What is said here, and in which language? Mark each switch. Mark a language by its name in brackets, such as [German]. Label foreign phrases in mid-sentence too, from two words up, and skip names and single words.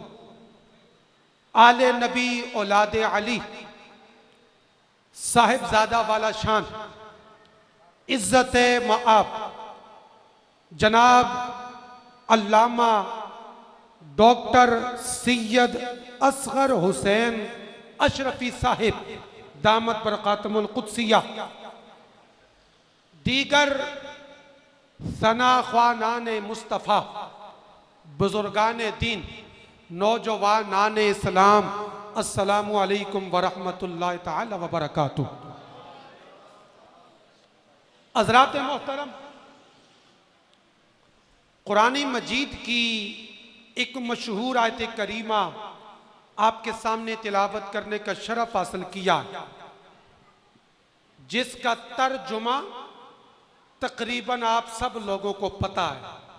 [Urdu] آل نبی اولاد علی صاحبزادہ والا شان عزت مآب جناب علامہ ڈاکٹر سید اصغر حسین اشرفی صاحب دامت برکاتہ القدسیہ دیگر ثنا خوانان مصطفیٰ بزرگان دین نوجوانان اسلام [Arabic] السلام عليكم ورحمة الله تعالى وبركاته. [Urdu] حضرات محترم، قرآن مجید کی ایک مشہور آیت کریمہ آپ کے سامنے تلاوت کرنے کا شرف حاصل کیا، جس کا ترجمہ تقریباً آپ سب لوگوں کو پتا ہے.